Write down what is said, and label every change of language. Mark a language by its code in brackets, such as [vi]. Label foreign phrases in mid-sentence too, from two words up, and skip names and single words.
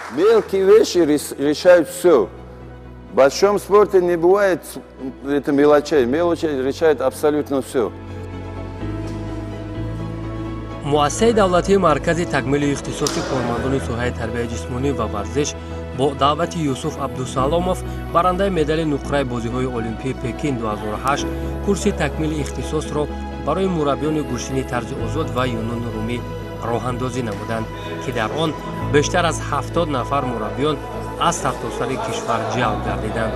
[ru] мелкие вещи решают все. В большом спорте не бывает это мелочей. Мелочи решают абсолютно все. [tg] муассисаи давлатии маркази такмили ихтисоси кормандони соҳаи тарбияи ҷисмонӣ ва варзиш бо даъвати Юсуф Абдусаломов барандаи медали нуқраи бозиҳои олимпии Пекин 2008 курси такмили ихтисосро барои мураббиёни гӯштини тарзи озод ва Юнун Румӣ роҳандозӣ намуданд, ки дар он бештар аз 70 нафар мураббиён аз сартосари кишвар ҷалб гардиданд.